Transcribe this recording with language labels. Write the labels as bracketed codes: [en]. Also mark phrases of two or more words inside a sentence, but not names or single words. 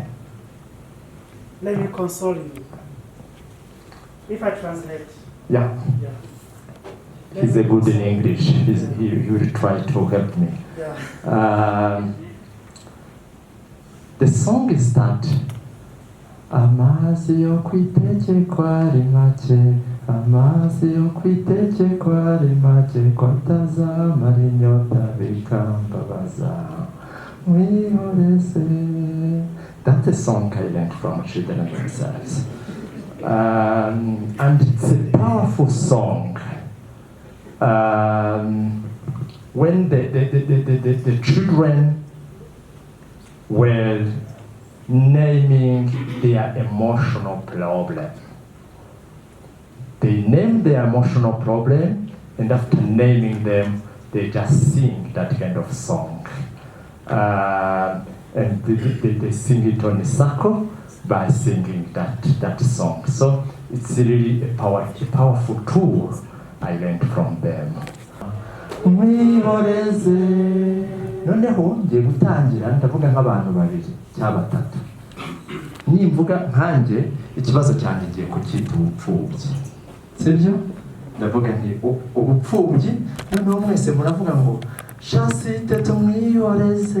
[en] Let me console you. If I translate. Yeah. He's a good in English. He will try to help me. Yeah. The song is that [rw] amazi yo kwiteke kwari make, amazi yo kwiteke kwari make, kwatazamara inyota bikambabaza wihoreze. [en] That's a song I learned from children themselves. And it's a powerful song. When the children were naming their emotional problem, They name their emotional problem, and after naming them, they just sing that kind of song. And they sing it on a circle by singing that song. So it's really a powerful tool I learned from them. [rw] Noneho ngiye gutangira ndavuga nk'abantu babiri cyangwa batatu. Nimvuga nkanjye ikibazo cyanjye ngiye kucyita ubupfubyi. Sibyo? Ndavuga nti ubupfubyi noneho mwese muravuga ngo chansite tumwiyoreze.